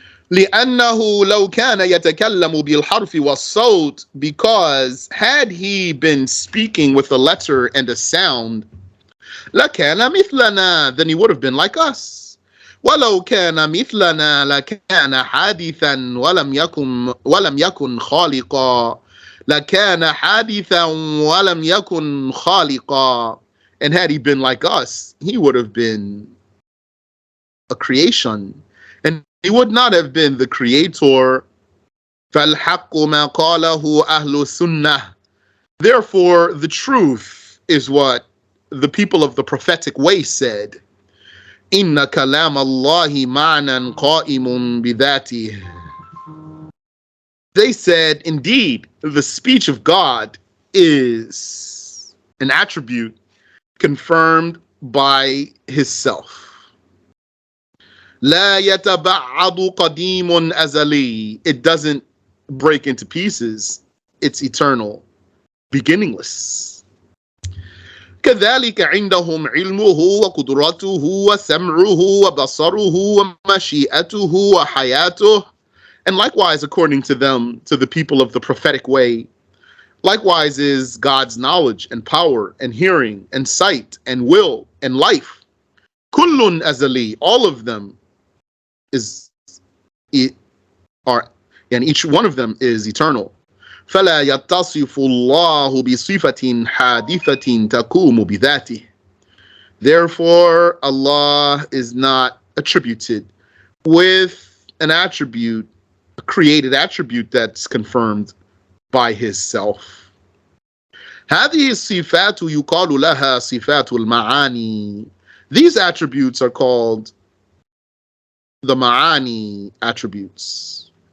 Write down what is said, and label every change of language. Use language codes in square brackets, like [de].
[ar] لأنه لو كان يتكلم بالحرف والصوت, [en] because had he been speaking with a letter and a sound, [ar] لكان مثلنا, [en] then he would have been like us. [ar] ولو كان مثلنا لكان حادثا ولم يكن خالقا. لكان حادثا ولم يكن خالقا. [en] And had he been like us, he would have been a creation, and he would not have been the creator. [ar] فَالْحَقُّ مَا قَالَهُ أَهْلُ السُّنَّةِ. [en] Therefore, the truth is what the people of the prophetic way said. [ar] إِنَّ كَلَامَ اللَّهِ مَعْنًا قَائِمٌ بِذَاتِهِ. [en] They said, indeed, the speech of God is an attribute confirmed by his self. [ar] لا يتبعض قديم أزلي. [en] It doesn't break into pieces. It's eternal, beginningless. [ar] كذلك عندهم علمه وقدرته وسمعه وبصره ومشيئته وحياته. [en] And likewise, according to them, to the people of the prophetic way, likewise is God's knowledge and power and hearing and sight and will and life. [ar] كل أزلي. [en] All of them and each one of them is eternal. [ar] فلا يتصف الله بصفة حادثة تقوم بذاته. [en] Therefore, Allah is not attributed with an attribute, a created attribute that's confirmed by his self. [ar] هذه الصفات يقال لها صفات المعاني. [en] These attributes are called the ma'ani attributes.